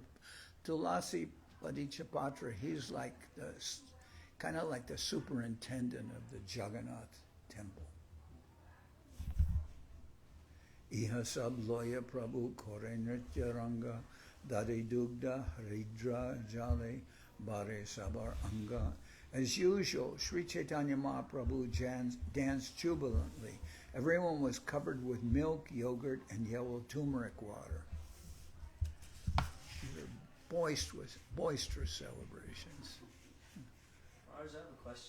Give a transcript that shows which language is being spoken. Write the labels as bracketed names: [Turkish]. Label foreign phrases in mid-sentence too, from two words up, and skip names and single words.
[English] Tulasi Padichabhatra, he's like kind of like the superintendent of the Jagannath temple. [Bangla] ইহা সব লয়া প্রভু করে নৃত্য রঙ্গ দধি দুগ্ধ হরিদ্রা জলে ভরে সবার অঙ্গ. [English] As usual, Sri Chaitanya Mahaprabhu danced jubilantly. Everyone was covered with milk, yogurt, and yellow turmeric water. These are boisterous celebrations. Maharaj, I have a question.